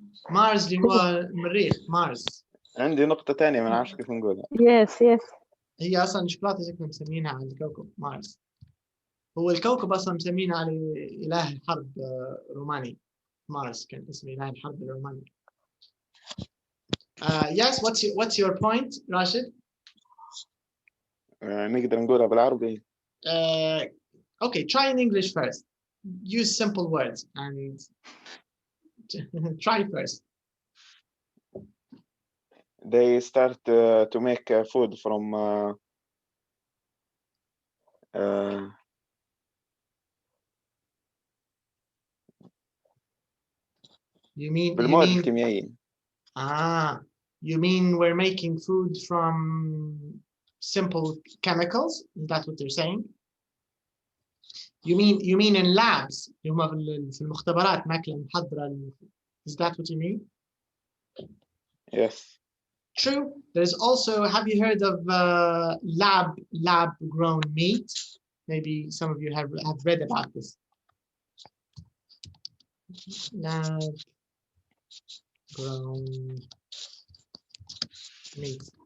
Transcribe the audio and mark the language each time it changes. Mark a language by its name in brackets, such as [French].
[Arabic] Mars اللي هو المريخ مارس. عندي نقطة تانية ما نعرفش كيف نقولها. [English] Yes. [Arabic] هي أصلا شوكولاتة شكلنا مسمينها على الكوكب مارس. هو الكوكب أصلا مسمينه على إله الحرب روماني. مارس كان اسم إله الحرب الروماني. [English] Yes, what's your point, Rashid? [Arabic] نقدر نقولها بالعربي. [English] Okay, try in English first. Use simple words and try first. They start to make food from [Arabic] بالمواد الكيميائية. [English] You mean we're making food from simple chemicals? Is that what they're saying? You mean in labs? [Arabic] في المختبرات ماكلة محضرة. [English] Is that what you mean? Yes. True. There's also, have you heard of lab grown meat? Maybe some of you have read about this. Lab grown meat.